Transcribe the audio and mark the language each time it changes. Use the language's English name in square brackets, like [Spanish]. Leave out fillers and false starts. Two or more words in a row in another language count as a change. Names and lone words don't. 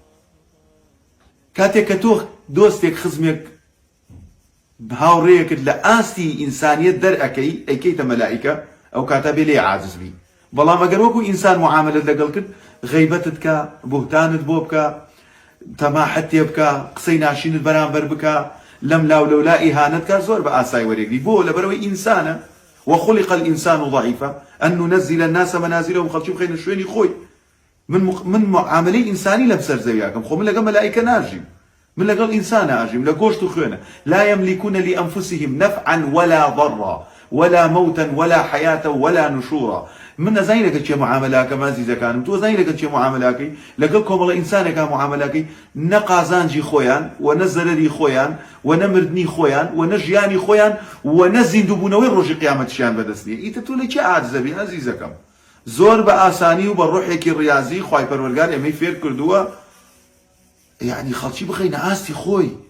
[Central Kurdish] کاتێک کە تۆ دۆستێک خزمێک هاوڕێیەکت لە ئاستی ئینسانیەت دەرئەکەی ئەیکەیتە مەلائیکە، ئەو کاتە بێ لێ عاجز بی. بەڵام ئەگەر وەکو ئینسان معاملەت لەگەڵ کرد غەیبەتت کە، بوهتانت بۆ بکە، تەماحەت تێ بکە، قسەی ناشینت بەرامبەر بکە، لەم لاو لەولا ئیهانەت کە زۆر بە ئاسای وەرێگری. بۆ لەبەرەوەی ئینسانە [Arabic] وخلق الإنسان ضعيفا أن ننزل الناس منازلهم، [Central Kurdish] خەڵکی بخەینە شوێنی خۆی. من معاملەی ئینسانی لەم سەر زەویاکەم، خۆ من لەگەڵ مەلائیکە ناژیم، من لەگەڵ ئینسانە ئاژیم، لە گۆشت و خوێنە. [Arabic] لا يملكون لأنفسهم نفعا ولا ضرا ولا موتا ولا حياة ولا نشورا. [Central Kurdish] من نزانی لەگەڵ چێ معاملەکەم ئازیزەکانم، تۆ زانی لەگەڵ چێ معاملەکەی، لەگەڵ کۆمەڵە ئینسانێکا معاملەکەی نە قازانجی خۆیان و نە زەرەری خۆیان و نە مردنی خۆیان و نە ژیانی خۆیان و نە زیندووبوونەوەی ڕۆژی قیامەتیشیان بەدەست نییە. ئیتر تۆ لە چی عاجزە بی ئازیزەکەم؟ زۆر بە ئاسانی و بە ڕۆحێکی ڕیاضی خوای پەروەردگار ئێمەی فێر کردووە یعنی خەڵکی بخەینە ئاستی خۆی.